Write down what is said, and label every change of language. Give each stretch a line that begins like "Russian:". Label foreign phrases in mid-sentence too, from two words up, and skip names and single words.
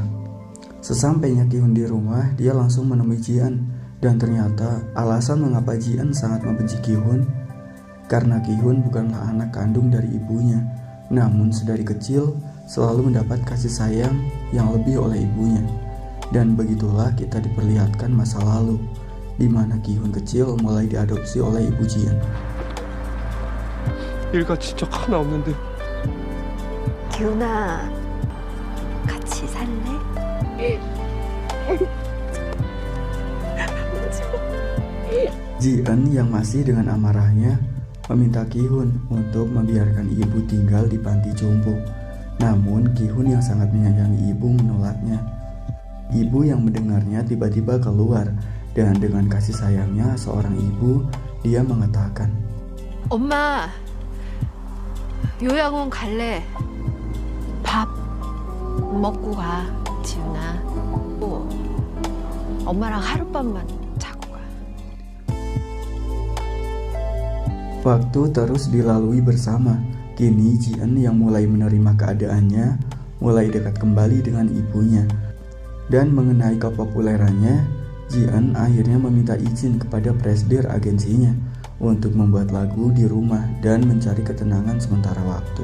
Indonesian: Sesampainya Ki-hun di rumah, dia langsung menemui Ji-eun, dan ternyata alasan mengapa Ji-eun sangat membenci Ki-hun karena Ki-hun bukanlah anak kandung dari ibunya, namun sedari kecil selalu mendapat kasih sayang yang lebih oleh ibunya. Dan begitulah kita diperlihatkan masa lalu, di mana Ki-hun kecil mulai diadopsi oleh ibu Ji-eun.
Korean: 일같이 적 하나 없는데 기훈아, 같이 살래?
Indonesian: Ji-eun yang masih dengan amarahnya meminta Ki-hun untuk membiarkan ibu tinggal di panti jompo. Namun Ki-hun yang sangat menyayangi ibu menolaknya. Ibu yang mendengarnya tiba-tiba keluar, dan dengan kasih sayangnya seorang ibu, dia mengatakan,
Korean: 엄마, 요양원 갈래. 밥 먹고 가, 지훈아. 엄마랑 하룻밤만 자고 가.
Indonesian: waktu terus dilalui bersama. Kini Ji-eun yang mulai menerima keadaannya, mulai dekat kembali dengan ibunya. Dan mengenai kepopulerannya, Ji-eun akhirnya meminta izin kepada presidir agensinya untuk membuat lagu di rumah dan mencari ketenangan sementara waktu.